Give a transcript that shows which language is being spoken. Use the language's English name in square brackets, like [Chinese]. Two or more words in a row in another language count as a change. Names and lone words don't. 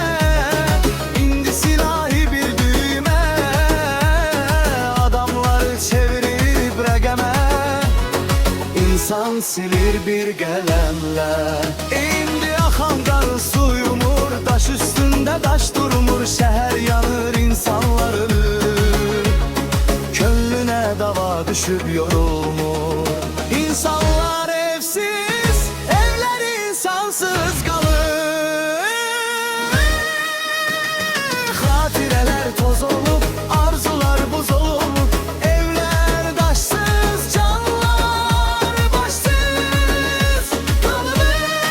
[Azerbaijani] İndi silahi bir düğme, adamları çevirip rəqəmə. İnsan silir bir qələmlə. İndi axan qarı su yumur, daş üstünde daş durmur. Şəhər yanır, insanlar ölür, könlüne dava düşüp yorulmur. [Turkish] İnsanlar evsiz, evler insansız kalır. Hatireler toz olup, arzular buz olup. Evler daşsız, canlar başsız kalır.